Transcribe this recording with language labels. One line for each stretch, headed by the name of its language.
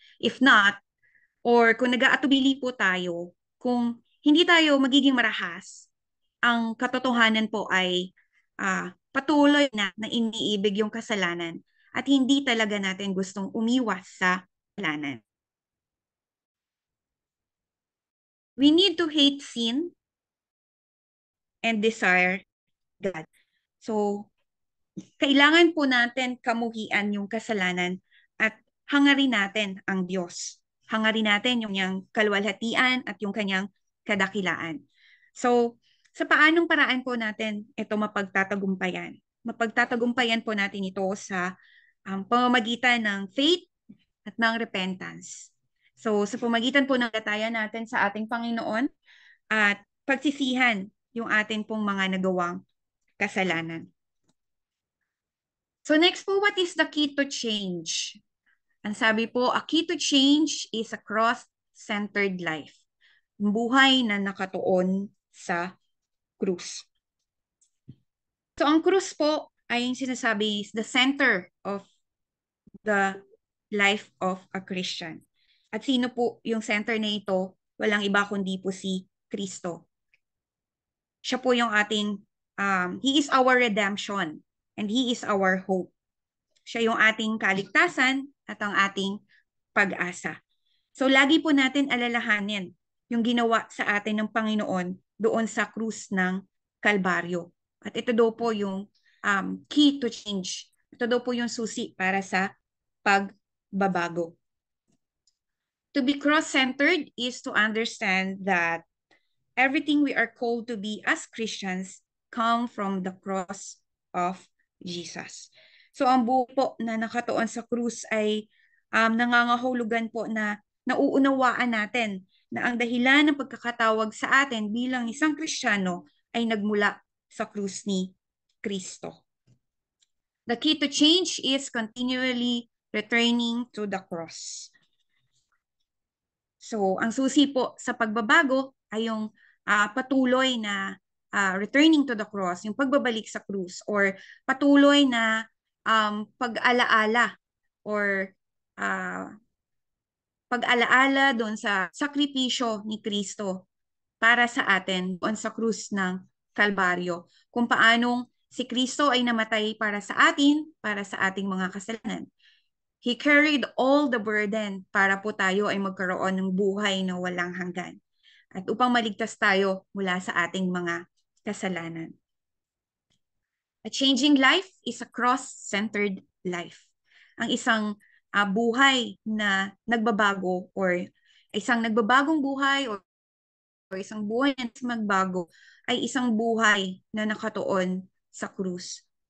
Filipino: If not, or kung nag-aatubili po tayo, kung hindi tayo magiging marahas, ang katotohanan po ay patuloy na iniibig yung kasalanan at hindi talaga natin gustong umiwas sa kasalanan.
English: We need to hate sin and desire God.
Filipino: So, kailangan po natin kamuhian yung kasalanan at hangarin natin ang Diyos. Hangarin natin yung kanyang kaluwalhatian at yung kanyang kadakilaan. So, sa paanong paraan po natin ito mapagtatagumpayan? Mapagtatagumpayan po natin ito sa pamamagitan ng faith at ng repentance. So, sa pamagitan po ng gatayan natin sa ating Panginoon at pagsisihan yung ating pong mga nagawang kasalanan.
English: So next po, what is the key to change?
Filipino: Ang sabi po,
English: a key to change is a cross-centered life.
Filipino: Buhay na nakatuon sa krus. So ang krus po ay yung sinasabi
English: is the center of the life of a Christian.
Filipino: At sino po yung center na ito? Walang iba kundi po si Kristo. Siya po yung ating,
English: He is our redemption and He is our hope.
Filipino: Siya yung ating kaligtasan at ang ating pag-asa. So lagi po natin alalahanin yung ginawa sa atin ng Panginoon doon sa krus ng Kalbaryo. At ito daw po yung
English: key to change.
Filipino: Ito daw po yung susi para sa pagbabago.
English: To be cross-centered is to understand that everything we are called to be as Christians come from the cross of Jesus.
Filipino: So ang buhay po na nakatuon sa krus ay nangangahulugan po na nauunawaan natin na ang dahilan ng pagkakatawag sa atin bilang isang Kristiyano ay nagmula sa krus ni Kristo.
English: The key to change is continually returning to the cross.
Filipino: So, ang susi po sa pagbabago ay yung patuloy na
English: returning to the cross,
Filipino: yung pagbabalik sa krus, or patuloy na pag-alaala or pag-alaala doon sa sakripisyo ni Kristo para sa atin doon sa krus ng Kalbaryo. Kung paanong si Kristo ay namatay para sa atin, para sa ating mga kasalanan.
English: He carried all the burden
Filipino: para po tayo ay magkaroon ng buhay na walang hanggan. At upang maligtas tayo mula sa ating mga kasalanan.
English: A changing life is a cross-centered life.
Filipino: Ang isang buhay na nagbabago or isang nagbabagong buhay o isang buhay na magbago ay isang buhay na nakatuon sa krus.